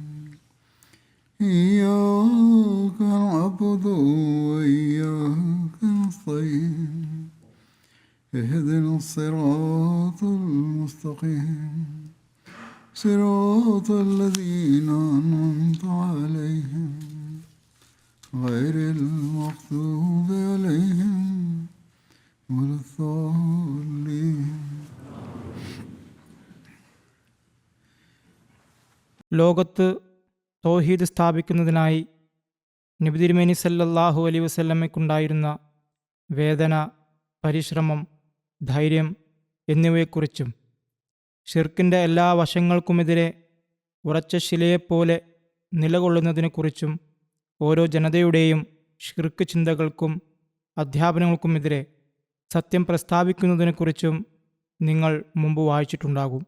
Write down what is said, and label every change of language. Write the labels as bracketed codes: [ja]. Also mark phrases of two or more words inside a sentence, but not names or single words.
[ar] إياك نعبد وإياك نستعين اهدنا الصراط المستقيم صراط الذين أنعمت عليهم غير المغضوب عليهم ولا الضالين. [ml] ലോകത്ത് തൗഹീദ് സ്ഥാപിക്കുന്നതിനായി നബി തിരുമേനി [ar] صلى الله عليه [ml] വസല്ലമയ്ക്കുണ്ടായിരുന്ന വേദന, പരിശ്രമം, ധൈര്യം എന്നിവയെക്കുറിച്ചും ഷിർക്കിൻ്റെ എല്ലാ വശങ്ങൾക്കുമെതിരെ ഉറച്ച ശിലയെപ്പോലെ നിലകൊള്ളുന്നതിനെക്കുറിച്ചും ഓരോ ജനതയുടെയും ഷിർക്ക് ചിന്തകൾക്കും അധ്യാപനങ്ങൾക്കുമെതിരെ സത്യം പ്രസ്താവിക്കുന്നതിനെക്കുറിച്ചും നിങ്ങൾ മുമ്പ് വായിച്ചിട്ടുണ്ടാകും.